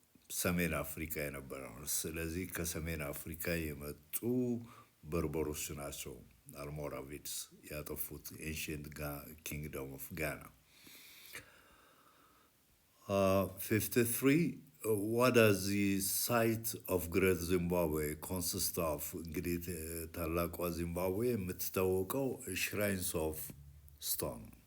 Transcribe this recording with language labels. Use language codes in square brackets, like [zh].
[am] ሰሜን አፍሪካ የነበረ ነው። ስለዚህ ከሰሜን አፍሪካ የመጡ በርበሮች ናቸው አልሞራቪድስ ያጠፉት ኤንሽንት ኪንግደም ኦፍ ጋና። 53. [en] What does the site of Great Zimbabwe consist of? [am] እንግዲህ ታላቋ ዚምባብዌ የምትታወቀው [en] shrines of stone.